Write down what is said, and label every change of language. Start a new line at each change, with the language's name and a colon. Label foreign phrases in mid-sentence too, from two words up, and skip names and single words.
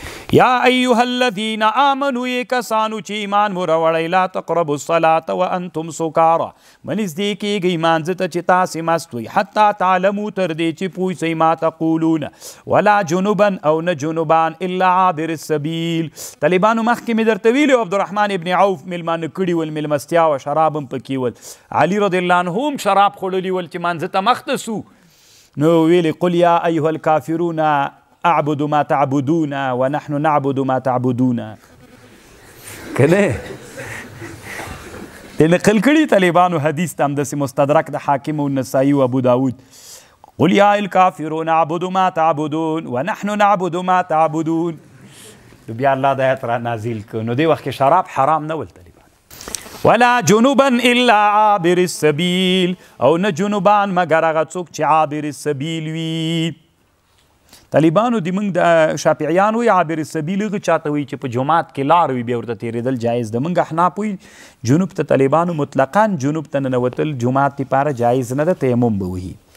Arabic: یا ایها الذین آمنوا
Pashto: یہ کسانو چی ایمان مو راوړی
Arabic: لا تقربوا الصلاة وانتم سکارا
Pashto: منځدې کیږئ مانځه ته چې تاسې مست وئ
Arabic: حتی تعلموا
Pashto: تر دې چې پوه سئ
Arabic: ما تقولون ولا جنوبا
Pashto: او نه جنوبان
Arabic: الا عابر السبیل.
Pashto: طالبانو مخکې مې درته ویلي عبدالرحمن ابن عوف میلمانه کړي ول میلمستیا وه شراب هم پکې ول علي
Arabic: رضی الله عنه
Pashto: هم شراب خوړلي ول چې مانځه ته مخته سو نو ویلې
Arabic: قل یا ایها الکافرون اعبد ما تعبدون ونحن نعبد ما تعبدون
Pashto: کنه د نقل کړي طالبانو حدیث ته همداسې مستدرک د حاکم و نسائی و ابو داود
Arabic: قل یا الکافرون اعبد ما تعبدون ونحن نعبد ما تعبدون.
Pashto: بیا الله د آیت را نازل کړ نو دې وخت کې شراب حرام نه ول طالبان
Arabic: ولا جنوبا الا عابر السبیل
Pashto: او نه جنوبان مګر هغه څوک چې
Arabic: عابر السبیل
Pashto: وي. طالبانو د موږ د شافعیان وی
Arabic: عابر السبیل
Pashto: هغه چاته وي چې په جومات کې لار وي بیا ورته تېرېدل جایز ده. موږ احناف وی جنوب ته طالبانو مطلقا جنوب ته ننوتل جومات دپاره جایز نه ده تیمم به وهي.